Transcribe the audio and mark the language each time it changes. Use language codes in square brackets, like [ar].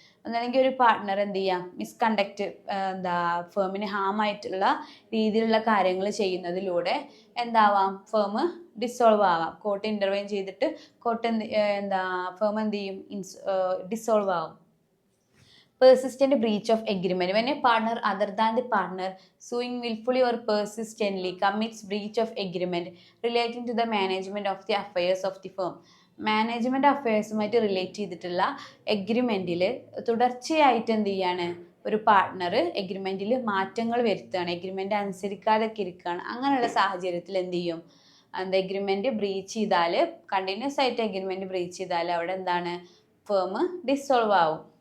[ml] ഒന്നല്ലെങ്കിൽ ഒരു പാർട്ണർ എന്ത് ചെയ്യാം, മിസ്കണ്ടക്ട്, ഫേമിന് ഹാമായിട്ടുള്ള രീതിയിലുള്ള കാര്യങ്ങൾ ചെയ്യുന്നതിലൂടെ എന്താവാം, ഫേം ഡിസോൾവ് ആവാം. കോർട്ട് ഇൻ്റർവെയിൻ ചെയ്തിട്ട് കോർട്ട് ഫേം എന്ത് ചെയ്യും, ഡിസോൾവ് ആവും. [en] Persistent breach of agreement. When a partner other than the partner suing willfully or persistently commits breach of agreement relating to the management of the affairs of the firm. [ml] Management അഫയേഴ്സുമായിട്ട് relate ചെയ്തിട്ടുള്ള എഗ്രിമെൻറ്റിൽ തുടർച്ചയായിട്ട് എന്ത് ചെയ്യാണ്, ഒരു partner എഗ്രിമെൻറ്റിൽ മാറ്റങ്ങൾ വരുത്തുകയാണ്, agreement അനുസരിക്കാതൊക്കെ ഇരിക്കുകയാണ്. അങ്ങനെയുള്ള സാഹചര്യത്തിൽ എന്ത് ചെയ്യും, എഗ്രിമെൻറ്റ് ബ്രീച്ച് ചെയ്താൽ, കണ്ടിന്യൂസ് ആയിട്ട് എഗ്രിമെൻറ്റ് ബ്രീച്ച് ചെയ്താൽ അവിടെ എന്താണ്, ഫേം ഡിസോൾവ് ആവും.